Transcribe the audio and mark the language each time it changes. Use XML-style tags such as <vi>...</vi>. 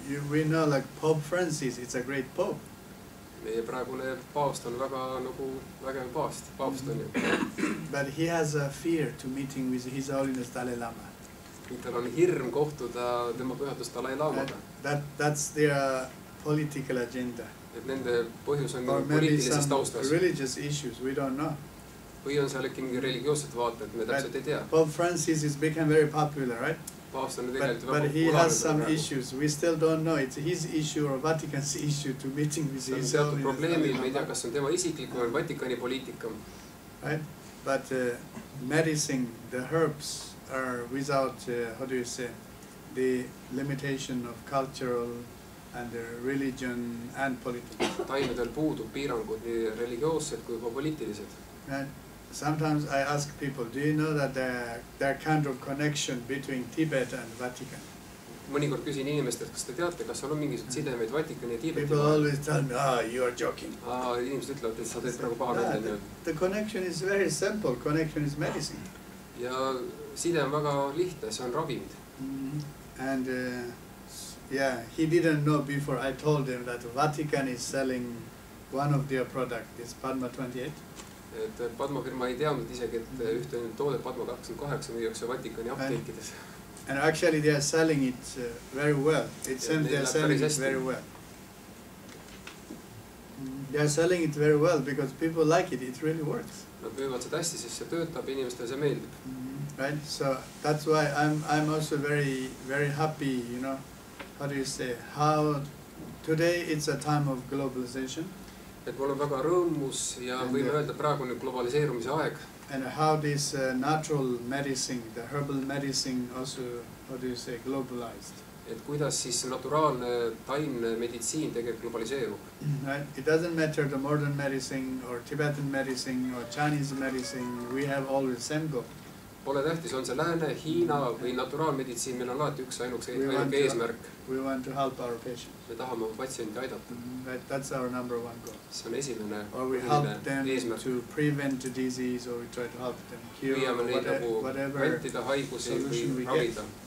<en>We know like Pope Francis, it's a great pope.</en> <et>Meie praegune paavst on väga nagu vägev paavst on ju.</et> <en>But he has a fear to meeting with His Holiness Dalai Lama.</en> <et>Tal on hirm kohtuda tema pühadust Dalai Lamaga.</et> <en>That's their political agenda.</en> <et>Et nende põhjus on</et> <en>or maybe</en> <et>poliitilises</et> <en>some</en> <et>taustas.</et> <en>religious issues, we don't know.</en> <et>Või on seal äkki mingi religioossed vaated, me täpselt ei tea.</et> <en>Pope Francis is become very popular, right?</en> <et>Paavst on</et> <en>But he has some issues. We still don't know. It's his issue or Vatican's issue to meeting with His Holiness.</en> <et>Probleemid, me ei tea, kas on tema isiklik või Vatikani poliitika.</et> <en>Right? But medicine, the herbs are without, how do you say, the limitation of cultural and religion and politics.</en> <et>Taimedel puudub piirangud nii religioossed kui ka poliitilised.</et> <en>Right? Sometimes I ask people, do you know that there kind of connection between Tibet and Vatican?</en> <et>Mõnikord küsin inimestelt, kas te teate, kas on mingisugused sidemeid Vatikani ja Tiibeti</et> <en>People always tell me, you are joking.</en> <et>Inimesed ütlevad, et sa teed praegu paha välja.</et> <en>The connection is very simple. Connection is medicine.</en> <et>Ja side on väga lihtne, see on ravimid.</et> <en>And yeah, he didn't know before I told him that Vatican is selling one of their products, this Padma 28.</en> <et>Et Padma firma ei teadnud isegi, et ühte toodet Padma 28 müüakse Vatikani apteekides.</et> <en>And actually they are selling it very well. It seems they are selling it very well. They are selling it very well because people like it. It really works.</en> <et>Nad müüvad seda hästi, sest see töötab, inimestele see meeldib.</et> <en>Right? So that's why I'm also very happy, you know, how do you say, how today it's a time of globalization.</en> <et>Et mul on väga rõõmus ja võime öelda praegu nüüd globaliseerumise aeg.</et> <en>And how this natural medicine, the herbal medicine also, how do you say, globalized.</en> <et>Et kuidas siis naturaalne taimne meditsiin tegelikult globaliseerub.</et> <en>Right? It doesn't matter the modern medicine or Tibetan medicine or Chinese medicine, we have always same goal.</en> <et>Pole tähtis, on see Lääne, Hiina või naturaalmeditsiin, meil on alati üks ainuke eesmärk.</et> <en>We want to help our patients.</en> <et>Me tahame patsienti aidata.</et> <en>Right? That's our number one goal.</en> <et>See on esimene</et> <en>or we help them to prevent the disease, or we try to help them cure whatever solution we get.</en>